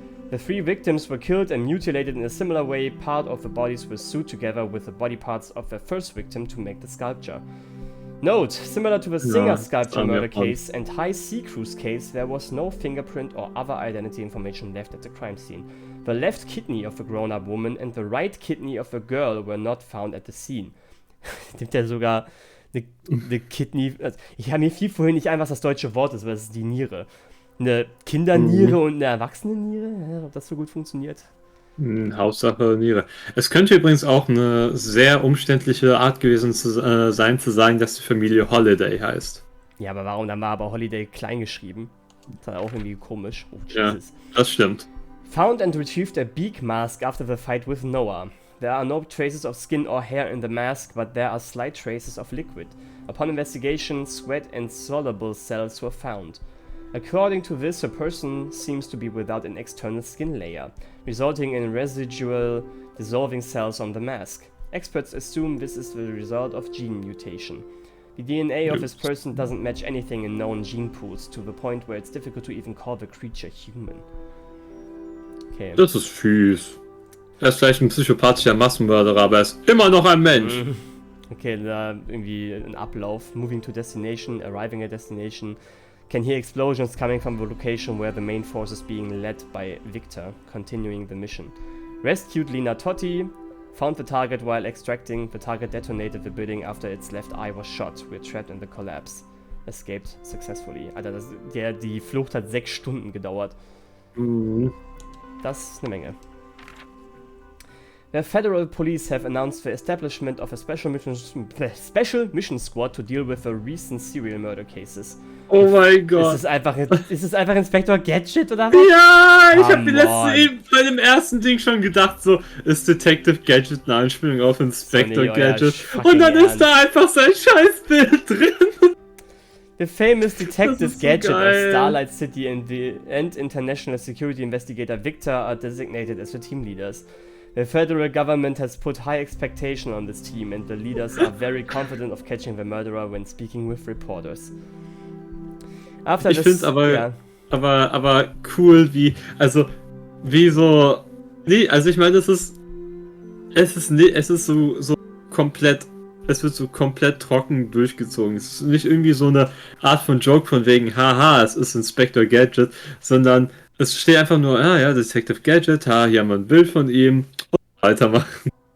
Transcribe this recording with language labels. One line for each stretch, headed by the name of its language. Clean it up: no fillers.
English: The 3 victims were killed and mutilated in a similar way. Part of the bodies were sewed together with the body parts of the first victim to make the sculpture. Note, similar to the Singer sculpture murder case and High Sea Cruise case, there was no fingerprint or other identity information left at the crime scene. The left kidney of the grown-up woman and the right kidney of the girl were not found at the scene.
German: Nimmt er sogar eine Kidney... Also mir fiel vorhin nicht ein, was das deutsche Wort ist, aber das ist die Niere. Eine Kinderniere und eine Erwachsenenniere? Ob das so gut funktioniert? Hauptsache Niere. Es könnte übrigens auch eine sehr umständliche Art gewesen sein, zu sagen, dass die Familie Holiday heißt. Ja, aber warum dann war aber Holiday klein geschrieben? Das ist auch irgendwie komisch. Oh, Jesus. Ja, das stimmt.
English: Found and retrieved a beak mask after the fight with Noah. There are no traces of skin or hair in the mask, but there are slight traces of liquid. Upon investigation, sweat and soluble cells were found. According to this, a person seems to be without an external skin layer, resulting in residual dissolving cells on the mask. Experts assume this is the result of gene mutation. The DNA of this person doesn't match anything in known gene pools, to the point where it's difficult to even call the creature human. Okay.
German: Das ist fies. Er ist vielleicht ein psychopathischer Massenmörderer, aber er ist immer noch ein Mensch. Okay, da irgendwie ein Ablauf.
English: Moving to destination, arriving at destination. Can hear explosions coming from the location where the main force is being led by Victor, continuing the mission. Rescued Lina Totti, found the target while extracting. The target detonated the building after its left eye was shot. We're trapped in the collapse. Escaped successfully.
German: Alter, die Flucht hat 6 Stunden gedauert. Das ist eine Menge.
English: The federal police have announced the establishment of a special mission squad to deal with the recent serial murder cases.
German: Oh mein Gott. Ist es einfach Inspector Gadget oder was? Ja, ich hab mir letztens eben bei dem ersten Ding schon gedacht, so ist Detective Gadget eine Anspielung auf Inspector Gadget. Und dann ist da einfach sein Scheißbild drin.
English: The famous Detective
German: so
English: Gadget
German: geil.
English: of Starlight City and International Security Investigator Victor are designated as the team leaders. The federal government has put high expectation on this team and the leaders are very confident of catching the murderer when speaking with reporters.
German: Ich find's aber cool, wie so, nee, also ich meine, es ist so komplett, es wird so komplett trocken durchgezogen. Es ist nicht irgendwie so eine Art von Joke von wegen, haha, es ist Inspector Gadget, sondern es steht einfach nur, ja, Detective Gadget, hier haben wir ein Bild von ihm und weitermachen.